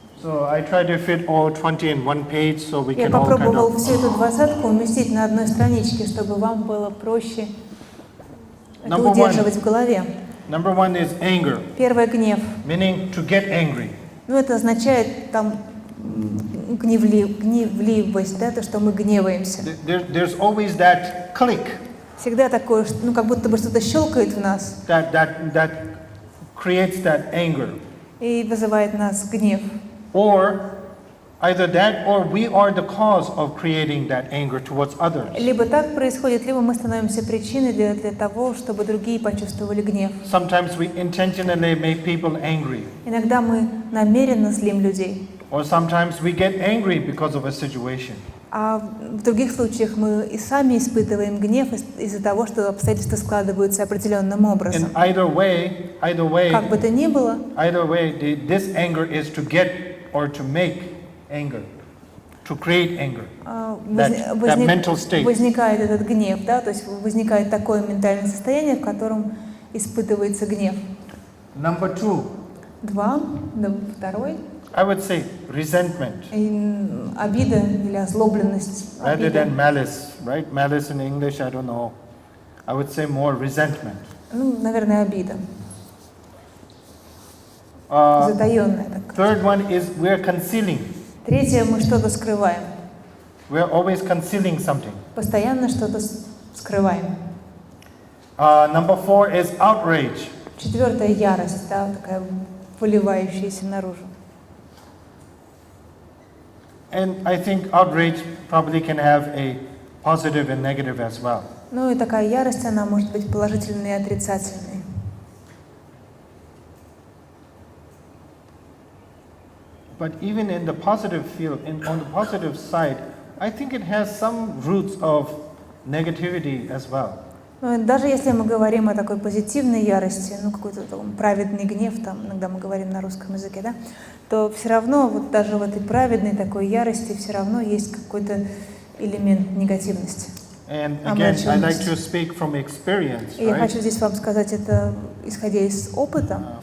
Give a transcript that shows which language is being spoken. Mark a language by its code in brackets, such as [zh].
[en] So I try to fit all 20 in one page so we [ru] Я [en] can all kind [ru] попробовал [en] of... [ru] всю эту двадцатку уместить на одной страничке, чтобы вам было проще это [en] Number [ru] удерживать в голове. [en] Number 1 is anger, [ru] Первое — гнев. [en] meaning to get angry. [ru] Ну, это означает там гневливость, да, то, что мы гневаемся. [en] There's always that click [ru] Всегда такое, ну, как будто бы что-то щелкает в нас [en] that creates that anger. [ru] и вызывает нас гнев. [en] Or either that or we are the cause of creating that anger towards others. [ru] Либо так происходит, либо мы становимся причиной для того, чтобы другие почувствовали гнев. [en] Sometimes we intentionally make people angry. [ru] Иногда мы намеренно злим людей, [en] Or sometimes we get angry because of a situation. [ru] а в других случаях мы и сами испытываем гнев из-за того, что обстоятельства складываются определенным образом. [en] In either way, [ru] Как бы то ни было, [en] this anger is to get or to make anger, to create anger. That mental state. [ru] возникает этот гнев, да, то есть возникает такое ментальное состояние, в котором испытывается гнев. [en] Number 2, [ru] Второй. [en] I would say resentment. [ru] Обида или озлобленность. [en] Rather than malice, right? Malice in English, I don't know. I would say more resentment. [ru] Ну, наверное, обида. Затаённая такая. [en] Third one is we're concealing. [ru] Третье, мы что-то скрываем. [en] We're always concealing something. [ru] Постоянно что-то скрываем. [en] Number 4 is outrage. [ru] Четвертое — ярость, да, такая выливающаяся наружу. [en] And I think outrage probably can have a positive and negative as well. [ru] Ну и такая ярость, она может быть положительной и отрицательной. [en] But even in the positive field, on the positive side, I think it has some roots of negativity as well. [ru] Но даже если мы говорим о такой позитивной ярости, ну какой-то праведный гнев, там иногда мы говорим на русском языке, да, то все равно вот даже в этой праведной такой ярости все равно есть какой-то элемент негативности. [en] And again, I like to speak from experience, [ru] И я [en] right? [ru] хочу здесь вам сказать это, исходя из опыта.